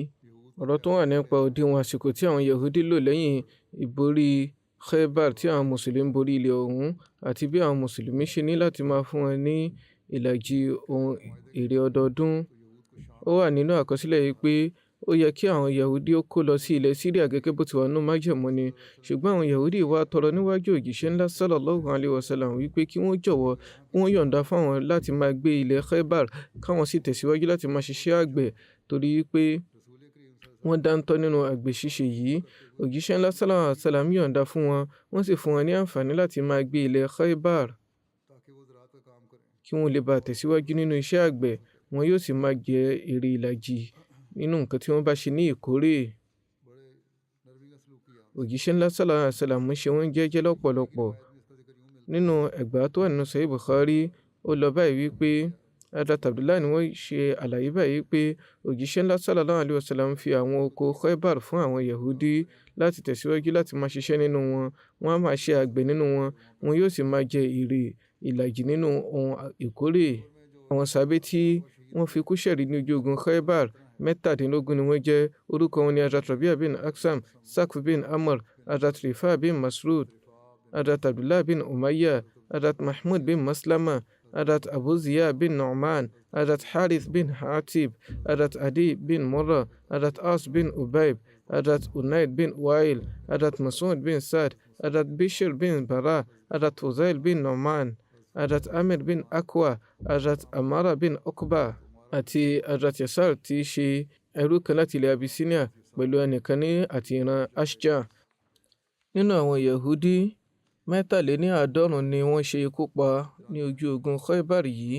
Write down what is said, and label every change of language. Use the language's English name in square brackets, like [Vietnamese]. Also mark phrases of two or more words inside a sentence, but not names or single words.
[Yoruba] Ọ̀rọ̀ tó wà nípa òdiwọ̀n àsìkò tí àwọn Yahudi lò lẹ́yìn ìborí Khaybar tí àwọn Mùsùlùmí borí ilẹ̀ ọ̀hún, àti bí àwọn Mùsùlùmí ṣe ní láti máa fún wọn ní ìlàjì ohun èrè ọdọọdún. Ó wà nínú àkọsílẹ̀ yìí pé ó yẹ kí àwọn Yahudi ó kó lọ sí ilẹ̀ Syria gẹ́gẹ́ bó ti wà nínú májẹ̀mú ni. Ṣùgbọ́n àwọn Yahudi wá tọrọ níwájú òjíṣẹ́ ńlá [Arabic] صلى الله عليه وسلم [Yoruba] wípé kí wọ́n jọ̀wọ́, kí wọ́n yọ̀ǹda fún àwọn láti máa gbé ilẹ̀ Khaybar, káwọn sì tẹ̀síwájú láti máa ṣiṣẹ́ àgbẹ̀, torí pé wọ́n dáńtọ́ nínú àgbè ṣíṣe yìí. Òjíṣẹ́ ńlá [Arabic] صلى الله عليه وسلم [Yoruba] yọ̀ǹda fún wọn, wọ́n sì fún wọn ní àǹfààní láti máa gbé ilẹ̀ Khaybar kí wọ́n lè bá tẹ̀síwájú nínú iṣẹ́ àgbẹ̀. Wọn yóò sì máa jẹ èrè ìlàjì nínú nǹkan tí wọ́n bá ṣe ní ìkórè. Òjíṣẹ́ ńlá [Arabic] صلى الله عليه وسلم [Yoruba] ṣe wọ́n jẹ́jẹ́ lọ́pọ̀lọpọ̀. Nínú ẹgbàá tó wà nínú Sahih Bukhari, ó lọ báyìí wípé Hazrat Abdullah ni wọ́n ṣe àlàyé báyìí pé òjíṣẹ́ ńlá [Arabic] صلى الله عليه وسلم [Yoruba] fi àwọn oko Khaybar fún àwọn Yahudi láti tẹ̀síwájú láti máa ṣiṣẹ́ nínú wọn. Wọ́n á máa ṣe àgbẹ̀ nínú wọn, wọn yóò sì máa jẹ èrè ìlàjì nínú ohun ìkórè. Àwọn sàábé tí wọ́n fi kú ṣẹ̀rí ní ojú ogun Khaybar 17 ni wọ́n jẹ́. Orúkọ wọn ni Hazrat Rabi'a bin Aksam, Sakf bin Amr, Hazrat Rifa bin Masrud, Hazrat Abdullah bin Umayya, Hazrat Mahmud bin Maslama, Hazrat Abu Ziya bin Nu'man, Hazrat Harith bin Hatib, Hazrat Adi bin Murrah, Hazrat As bin Ubayb, Hazrat Unayd bin Wail, Hazrat Mas'ud bin Sa'd, Hazrat Bishr bin Bara, Hazrat Fuzail bin Nu'man, Hazrat Amir bin Akwa, Hazrat Amara bin Uqba àti Hazrat Yasar tí í ṣe ẹrú kan láti ilẹ̀ Abyssinia pẹ̀lú ẹnìkan ní àti ìran Ashja. Nínú àwọn Yahudi 53 ni wọ́n ṣe ikú pa ní ojú ogun Khaybar yìí.